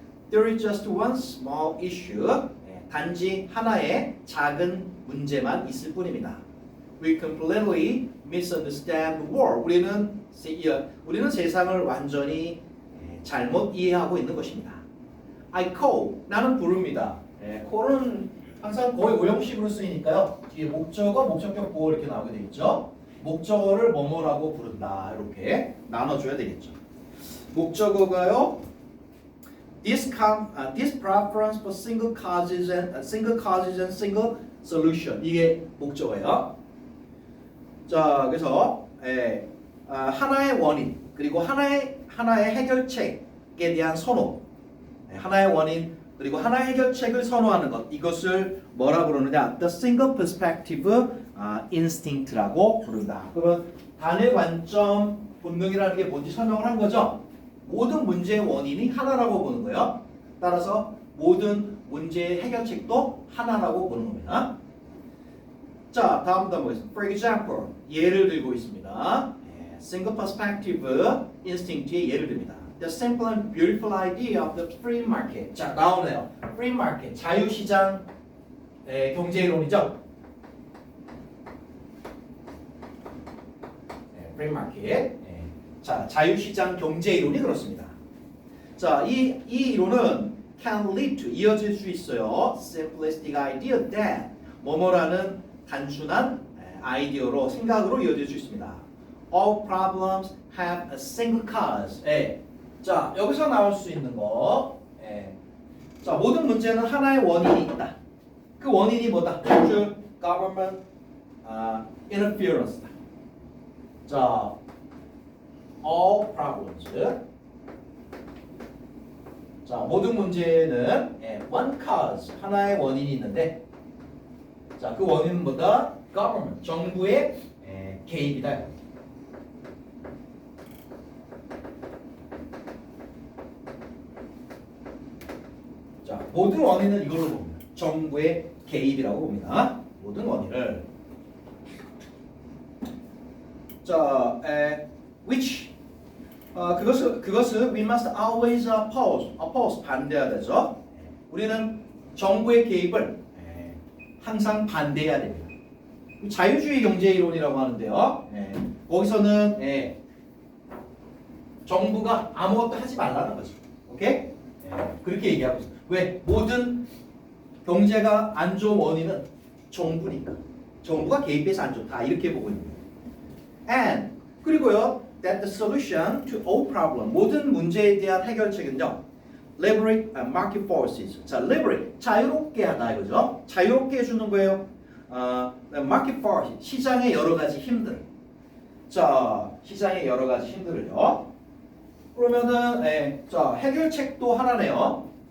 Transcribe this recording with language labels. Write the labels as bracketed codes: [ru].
[en] There is just one small issue. [ko] 단지 하나의 작은 문제만 있을 뿐입니다. [en] We completely misunderstand the world. [ko] 우리는 세상을 완전히 잘못 이해하고 있는 것입니다. [en] I call, [ko] 나는 부릅니다. call은 항상 거의 오형식으로 쓰이니까요. 뒤에 목적어, 목적격 보호 이렇게 나오게 되겠죠. 목적어를 뭐뭐라고 부른다 이렇게 나눠줘야 되겠죠. 목적어가요. [en] This preference for single causes and single solution. [ko] 이게 목적어예요. 자, 그래서 하나의 원인 그리고 하나의 해결책에 대한 선호, 하나의 원인 그리고 하나의 해결책을 선호하는 것, 이것을 뭐라 부르느냐? [en] The single perspective instinct [ko] 라고 부른다. 그러면 단일 관점 본능이라는 게 뭔지 설명을 한 거죠. 모든 문제의 원인이 하나라고 보는 거예요. 따라서 모든 문제의 해결책도 하나라고 보는 겁니다. 자, 다음 보겠습니다. [en] For example, [ko] 예를 들고 있습니다. Single perspective instinct의 예를 듭니다. [en] The simple and beautiful idea of the free market. [ko] 자, 나오네요. Free market, 자유시장 경제이론이죠. [en] Free market. [ko] 자, 자유시장 경제이론이 그렇습니다. 자, 이 이론은 [en] can lead to [ko] 이어질 수 있어요. [en] Simplistic idea that [ko] 뭐뭐라는 단순한 아이디어로 생각으로 이어질 수 있습니다. [en] All problems have a single cause. [ko] 자, 여기서 나올 수 있는 거. 자, 모든 문제는 하나의 원인이 있다. 그 원인이 뭐다? government interference다. 자, all problems. 자, 모든 문제는 one cause, 하나의 원인이 있는데, 자, 그 원인은 뭐다? government, 정부의 개입이다. 자, 모든 원인은 이걸로 봅니다. 정부의 개입이라고 봅니다. 모든 원인을. 자, which 그것을 [en] we must always oppose [ko] 반대해야 되죠. 우리는 정부의 개입을 항상 반대해야 됩니다. 자유주의 경제 이론이라고 하는데요. 거기서는 정부가 아무것도 하지 말라는 거죠. 오케이? 그렇게 얘기하고 있어요. 왜? 모든 경제가 안 좋은 원인은 정부니까. 정부가 개입해서 안 좋다. 이렇게 보고 있는 거예요. And 그리고요. [en] That the solution to all problem [ko] 모든 문제에 대한 해결책은요. [en] Liberate market forces. [ko] 자, liberate 자유롭게 하다 이거죠. 자유롭게 해주는 거예요. Market force 시장의 여러 가지 힘들. 자, 시장의 여러 가지 힘들을요. 그러면은 자, 해결책도 하나네요.